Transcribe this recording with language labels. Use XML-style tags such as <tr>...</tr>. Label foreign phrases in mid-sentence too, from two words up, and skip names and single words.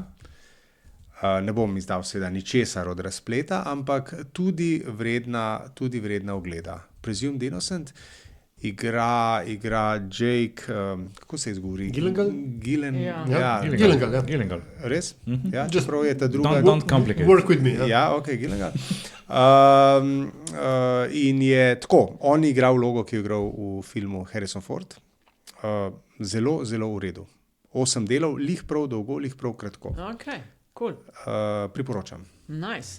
<sl>Ne bom izdal seveda ničesar od razpleta, ampak tudi vredna ogleda. Presumed Innocent igra Jake, kako se izgovori? Gyllenhaal. Res? Ja, čeprav je ta druga.</sl> <en>Don't complicate. Work with me.</en> <sl>Ja, ok, Gyllenhaal. In je tako, on je igral vlogo, ki je igral v filmu Harrison Ford. Zelo, zelo v redu. 8 delov, lih prav dolgo, lih prav kratko.</sl> <en>Ok, cool.</en> <sl>Priporočam. Nice.</sl>